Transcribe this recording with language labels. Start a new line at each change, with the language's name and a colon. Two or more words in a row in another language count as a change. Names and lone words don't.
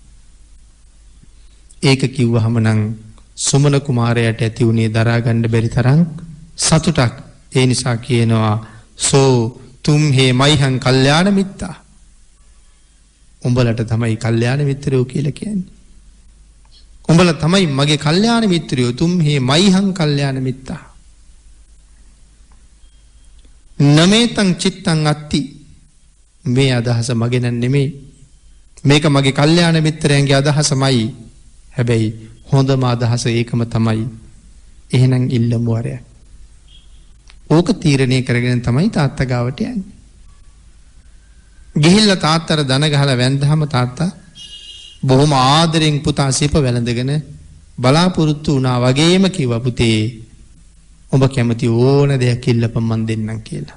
Sinhala: ඒක කිව්වහම නම් සුමන කුමාරයාට ඇති උනේ දරා ගන්න බැරි තරම් සතුටක්. ඒ නිසා කියනවා
Pali: සෝ තුම්හේ මයිහං කල්යාණ මිත්තා.
Sinhala: උඹලට තමයි කල්යාණ මිත්‍රයෝ කියලා කියන්නේ. උඹලා තමයි මගේ කල්යාණ මිත්‍රයෝ.
Pali: තුම්හේ මයිහං කල්යාණ මිත්තා. නමේතං චිත්තං අත්ති.
Sinhala: මේ අදහස මගේ නෙමෙයි. මේක මගේ කල්යාණ මිත්‍රයන්ගේ අදහසමයි. හැබැයි හොඳම අදහස ඒකම තමයි. එහෙනම් ඉල්ලමු වරයක්. ඕක තීරණය කරගෙන තමයි තාත්තා ගාවට යන්නේ. ගිහිල්ලා තාත්තට දන ගහලා වැන්දහම තාත්තා බොහොම ආදරෙන් පුතා සිප වැළඳගෙන බලාපොරොත්තු වුණා වගේම කිව්වා පුතේ ඔබ කැමති ඕන දෙයක් ඉල්ලපන් මන් දෙන්නම් කියලා.